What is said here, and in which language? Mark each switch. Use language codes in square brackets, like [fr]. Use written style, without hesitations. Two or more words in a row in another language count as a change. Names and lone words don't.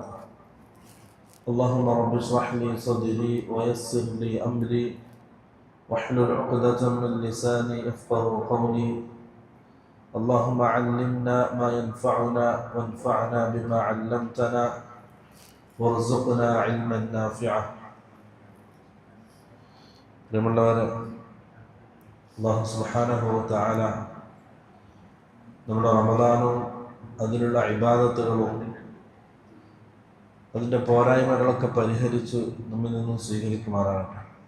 [ar] اللهم رب اشرح لي صدري ويسر لي أمري واحلل عقدة من لساني يفقه قولي. اللهم علمنا ما ينفعنا وانفعنا بما علمتنا وارزقنا علما نافعا. [ml] പ്രിയമുള്ളവരെ, അല്ലാഹു [ar] سبحانه وتعالى [ml] നമ്മുടെ റമദാനും അതിലുള്ള ഇബാദത്തുകളും അതിൻ്റെ പോരായ്മകളൊക്കെ പരിഹരിച്ച് നമ്മിൽ നിന്നും സ്വീകരിക്കുമാറാകട്ടെ.